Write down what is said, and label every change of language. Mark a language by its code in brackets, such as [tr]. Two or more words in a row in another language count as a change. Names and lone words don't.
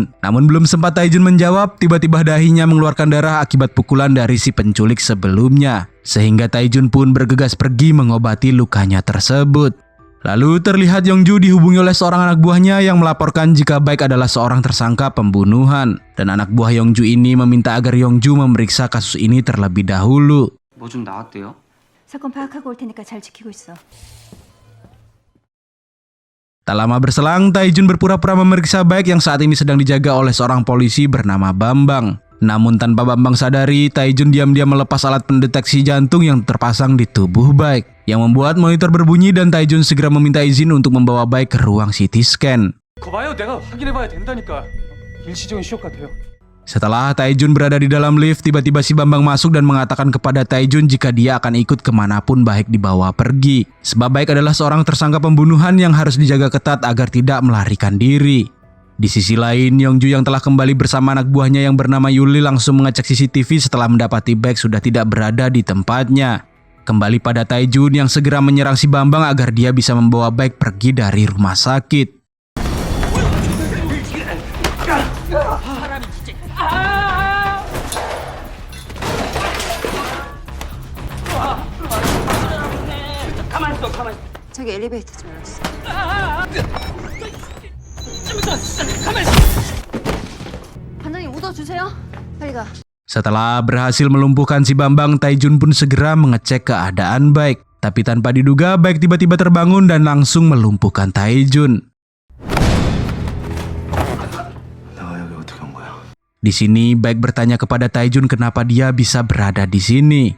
[id] Namun belum sempat Taejun menjawab, tiba-tiba dahinya mengeluarkan darah akibat pukulan dari si penculik sebelumnya. Sehingga Taejun pun bergegas pergi mengobati lukanya tersebut. Lalu terlihat Yongju dihubungi oleh seorang anak buahnya yang melaporkan jika Baek adalah seorang tersangka pembunuhan. Dan anak buah Yongju ini meminta agar Yongju memeriksa kasus ini terlebih dahulu. [ko] 뭐 좀 나왔대요? 사건 파악하고 올 테니까 잘 지키고 있어. [id] Tak lama berselang, Taejun berpura-pura memeriksa Baek yang saat ini sedang dijaga oleh seorang polisi bernama Bambang. Namun tanpa Bambang sadari, Taejun diam-diam melepas alat pendeteksi jantung yang terpasang di tubuh Baek, yang membuat monitor berbunyi dan Taejun segera meminta izin untuk membawa Baek ke ruang CT scan. [ko] 거봐요, 내가 확인해봐야 된다니까. 일시적인 쇼크 같아요. [id] Setelah Taejun berada di dalam lift, tiba-tiba si Bambang masuk dan mengatakan kepada Taejun jika dia akan ikut kemanapun Baek dibawa pergi. Sebab Baek adalah seorang tersangka pembunuhan yang harus dijaga ketat agar tidak melarikan diri. Di sisi lain, Yongju yang telah kembali bersama anak buahnya yang bernama Yuli langsung mengecek CCTV setelah mendapati Baek sudah tidak berada di tempatnya. Kembali pada Taejun yang segera menyerang si Bambang agar dia bisa membawa Baek pergi dari rumah sakit. [ko] 저기 엘리베이터 좀 열었어. 반장님 웃어주세요. 빨리 가. [id] Setelah berhasil melumpuhkan si Bambang, Taejun pun segera mengecek keadaan Baek. Tapi tanpa diduga, Baek tiba-tiba terbangun dan langsung melumpuhkan Taejun. Di sini, Baek bertanya kepada Taejun kenapa dia bisa berada di sini.